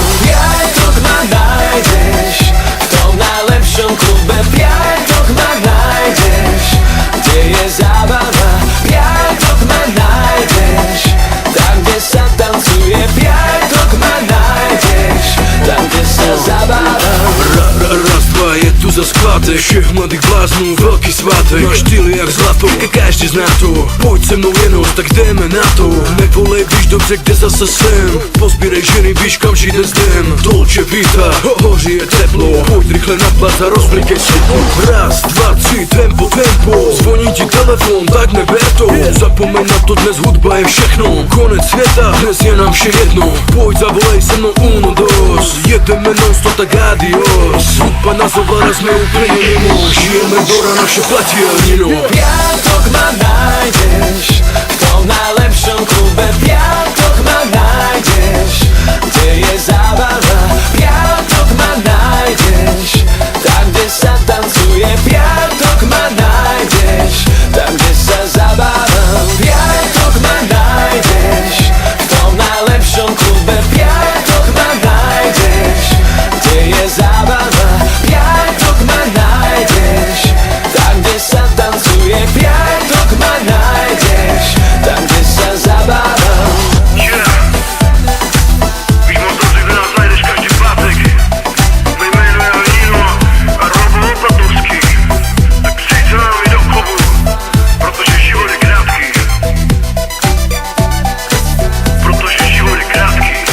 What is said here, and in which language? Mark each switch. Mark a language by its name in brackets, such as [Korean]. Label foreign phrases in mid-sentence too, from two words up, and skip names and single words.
[Slovak] Piatok ma nájdeš v tom najlepšom klube. Piatok ma nájdeš, kde je zábava. Piatok ma nájdeš tam, kde sa tancuje. Piatok ma nájdeš tam, kde sa zabávam. Raz, dva, je tu za skvátek. [Czech] Všech mladých bláznů, veľký svátek. Máš štýl jak zlato, každý zná to. Pojď se mnou jenom, tak jdeme na to. Nevolej, víš dobře, kde zase jsem. Pozbírej ženy, víš kam žijde zdem. Dolce Vita, hoří je teplo. Pojď rychle na plac a rozblikej světlo. Raz, dva, tři, tempo. Zvoní ti telefon, tak neber to. Zapomeň na to, dnes hudba je všechno. Konec světa, dnes je nám vše jedno. Pojď, zavolej se mnou [Spanish] uno, dos. [Czech] Jedeme non-stop, tak adios. Hudba nás ovláda, jsme úplně mimo. Žijeme do rana, vše platí El Nino. [Slovak] Piatok ma nájdeš v tom najlepšom klube. Piatok ma nájdeš, kde je zábava. Piatok ma nájdeš tam, kde sa tancuje. Piatok ma nájdeš tam, kde sa zabávam. Piatok ma nájdeš v tom najlepšom klube. Piatok ma nájdeš, kde je zábava. Piatok ma nájdeš tam, kde sa tancuje. Piatok ma nájdeš tam, kde sa zabávam. [Czech] Víš moc dobře, kde nás najdeš každý pátek. Mé jméno je El Nino a Robo Opatovský. Tak přijď za námi do chovu, protože život je krátký. Protože život je krátký.